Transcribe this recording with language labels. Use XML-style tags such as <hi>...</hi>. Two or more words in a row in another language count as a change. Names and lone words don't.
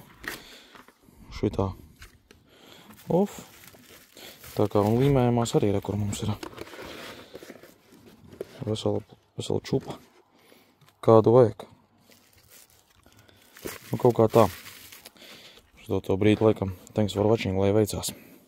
<lv>Šitā. Off. Tā kā un līmējumās arī ir, kur mums ir vesela čupa. Kādu vajag. Nu, kaut kā tā. Uz to brīdi laikam.</lv> <en>Thanks for watching,</en> <lv>lai veicās.</lv>